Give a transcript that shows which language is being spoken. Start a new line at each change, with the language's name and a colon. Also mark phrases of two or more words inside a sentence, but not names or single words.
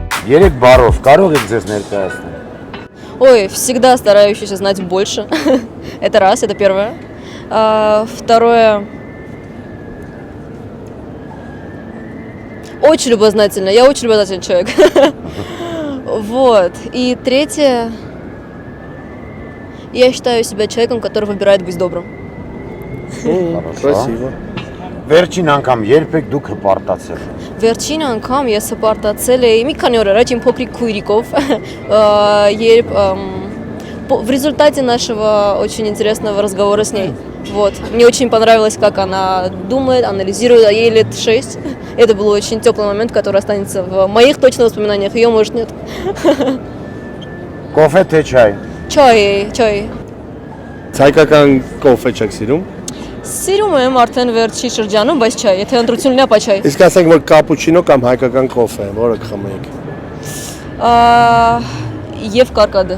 Armenian: Երեք բառով կարող եք ձեզ ներկայացնել։
Russian: Ой, всегда старающийся знать больше. Это раз, это первое. Второе. Очень любознательная. Я очень любознательный человек. Вот. И третье. Я считаю себя человеком, который выбирает быть добрым. Красиво.
Armenian: Վերջին անգամ երբեք դուք հպարտացել եք։ Վերջին անգամ ես հպարտացել էի մի քանի օր առաջ իմ փոքրիկ քույրիկով, երբ
Russian: в результате нашего очень интересного разговора с ней. Вот. Мне очень понравилось, как она думает, анализирует, а ей лет 6. Это был очень теплый момент, который останется в моих точно воспоминаниях, ее, может, нет.
Armenian: Կոֆե թե չայ։ Չայ։ Հայկական կոֆե չեք սիրում։ Սիրում եմ արդեն վերջի շրջանում, բայց չայ, եթե ընտրությունն է, ապա չայ։ Իսկ ասենք որ կապուչինո կամ հայկական կոֆե, որը կխմեք։ Եվ կարկադը։